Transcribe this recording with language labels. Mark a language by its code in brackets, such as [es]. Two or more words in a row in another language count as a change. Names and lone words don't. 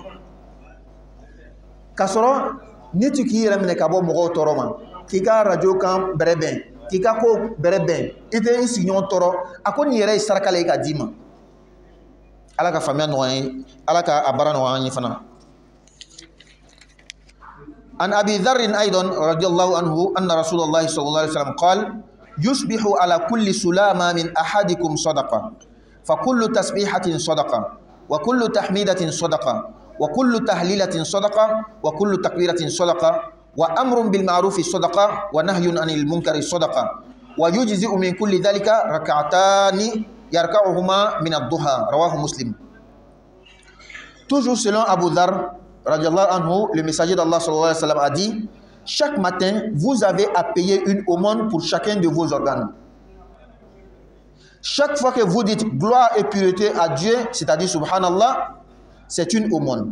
[bm] k'a sɔrɔ ni tu k'i yɛrɛ minɛ ka bɔ mɔgɔw tɔɔrɔ ma k'i ka radio kan bɛrɛbɛn k'i ka ko bɛrɛbɛn i tɛ i sigiɲɔgɔn tɔɔrɔ a ko nin yɛrɛ ye saraka le ye ka d'i ma ala ka faamuya nɔgɔya ye ala ka a baara nɔgɔya an ye fana [ar] عن أبي ذر رضي الله عنه أن رسول الله صلى الله عليه وسلم قال يصبح على كل سلامى من أحدكم صدقة فكل تسبيحة صدقة وكل تحميدة صدقة وكل تهليلة صدقة وكل تكبيرة صدقة وأمر بالمعروف صدقة ونهي عن المنكر صدقة ويجزئ من ذلك ركعتان يركعهما من الضحى رواه مسلم. [fr] Toujours selon Abu Dharr [ar] رضي الله عنه, [fr] le messager d'Allah [ar] صلى الله عليه وسلم [fr] a dit: chaque matin vous avez à payer une aumône pour chacun de vos organes. Chaque fois que vous dites gloire et pureté à Dieu, c'est-à-dire subhanallah, c'est une aumône.